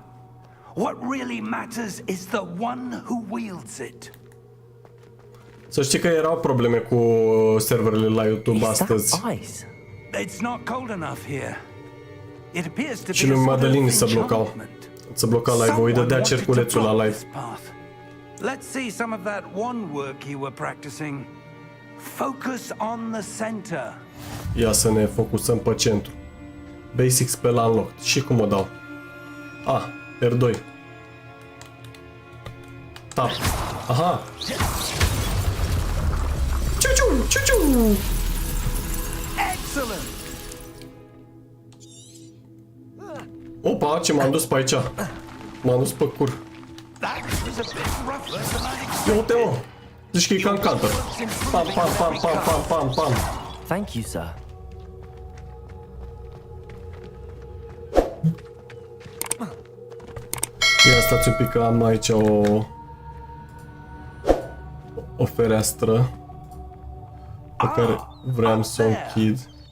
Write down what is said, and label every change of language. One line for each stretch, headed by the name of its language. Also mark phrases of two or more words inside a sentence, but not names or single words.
English: What really matters is the one who wields it.
Romanian: Să știi că erau probleme cu serverele la YouTube
English: Is
Romanian: astăzi.
English: that ice? It's not cold enough here. It appears to
Romanian: Și
English: be a
Romanian: lui
English: sort of
Romanian: Madeline se blocau.
English: enchantment.
Romanian: Se bloca live-ul, îi dădea cerculețul la live.
English: Let's see some of that one work you were practicing. Focus on the center.
Romanian: Ia să ne focusăm pe centru.
English: Basic spell unlocked.
Romanian: Și cum o dau? R2.
English: Tap. Aha. Ciu-ciu. Excellent.
Romanian: Opa, ce m-am dus pe aici. M-am dus pe cur.
English: That was a bit rougher than I expected.
Romanian: Ia uite, mă. Zici că e ca în Counter. Pam.
English: Thank you, sir.
Romanian: Ia stați un pic că am aici o fereastră pe care vreau să o închid.